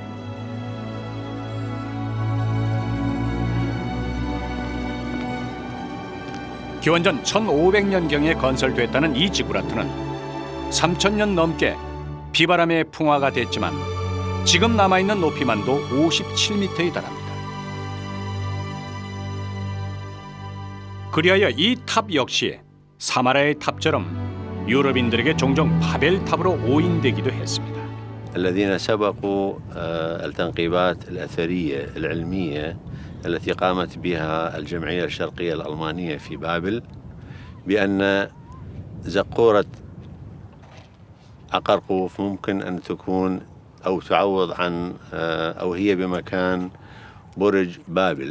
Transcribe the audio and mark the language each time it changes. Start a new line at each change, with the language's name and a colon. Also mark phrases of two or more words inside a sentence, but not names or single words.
Korean: 기원전 1500년경에 건설됐다는 이 지구라트는 3000년 넘게 비바람에 풍화가 됐지만 지금 남아있는 높이만도 57m에 달합니다. 그리하여 이 탑 역시 사마라의 탑처럼 유럽인들에게 종종 바벨탑으로 오인되기도 했습니다.
Arabic: الذين سبقوا التنقيبات الأثرية العلمية التي قامت بها الجمعية الشرقية الألمانية في بابل بأن زقورة عقرقوف ممكن أن تكون أو تعوض عن أو هي بمكان برج بابل،